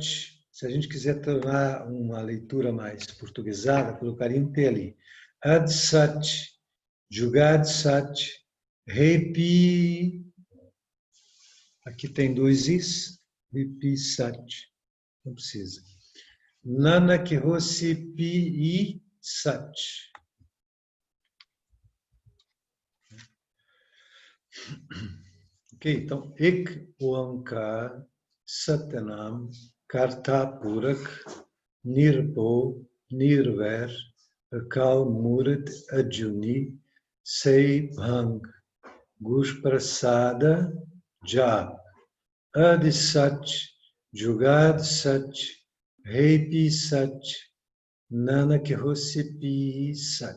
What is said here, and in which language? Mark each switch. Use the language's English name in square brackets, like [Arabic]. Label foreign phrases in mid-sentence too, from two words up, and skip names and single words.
[Portuguese] Se a gente quiser tornar uma leitura mais portuguesada, colocaria um T ali. [Punjabi] ਆਦਿ ਸਚੁ, ਜੁਗਾਦਿ ਸਚੁ, Repi. [Portuguese] Aqui tem dois Is, [Punjabi] ਹੈਭੀ ਸਚੁ. [Portuguese] Não precisa. [Punjabi] ਨਾਨਕ ਹੋਸੀ ਭੀ ਸਚੁ. [Portuguese] Ok, então, [Punjabi] ੴ ਸਤਿ ਨਾਮੁ ਕਰਤਾ ਪੁਰਖੁ ਨਿਰਭਉ ਨਿਰਵੈਰੁ ਅਕਾਲ ਮੂਰਤਿ ਅਜੂਨੀ ਸੈ ਭੰ ਗੁਰ ਪ੍ਰਸਾਦਿ ਜਪੁ ਆਦਿ ਸਚੁ ਜੁਗਾਦਿ ਸਚੁ ਹੈਭੀ ਸਚੁ ਨਾਨਕ ਹੋਸੀਭੀ ਸਚੁ.